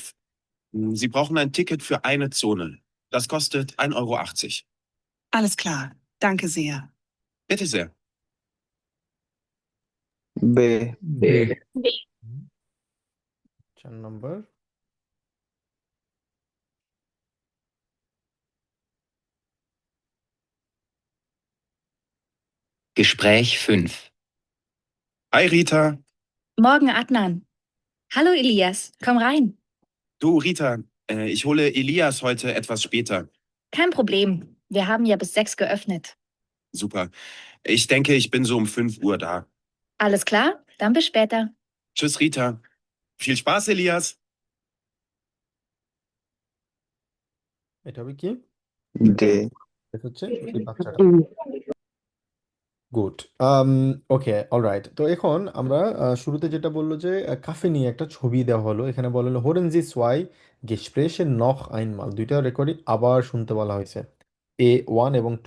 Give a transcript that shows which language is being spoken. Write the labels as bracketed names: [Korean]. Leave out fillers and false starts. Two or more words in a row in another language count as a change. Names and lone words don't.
[German] Sie brauchen ein Ticket für eine Zone. Das kostet 1,80 Euro. Alles klar, danke sehr. Bitte sehr. B. [Bangla] বি। 4 নম্বর। [German] Gespräch 5. Hi Rita. Morgen, Adnan. Hallo, Elias. Komm rein. Du Rita, ich hole Elias heute etwas später. Kein Problem. Wir haben ja bis 6 geöffnet. Super. Ich denke, ich bin so um 5 Uhr da. Alles klar? Dann bis später. Tschüss Rita. Viel Spaß, Elias. [Bangla] এটা হবে কি? D. এটা হচ্ছে এই বাচ্চাটা। গুড। ওকে, অলরাইট। তো এখন আমরা শুরুতে যেটা বললো যে কাফে নিয়ে একটা ছবি দেওয়া হলো, এখানে বলা হলো [German] Hören Sie zwei Gespräche noch einmal, [Bangla] দুইটা রেকর্ডিং আবার শুনতে বলা হয়েছে, [English] A one [Bangla] এবং টু।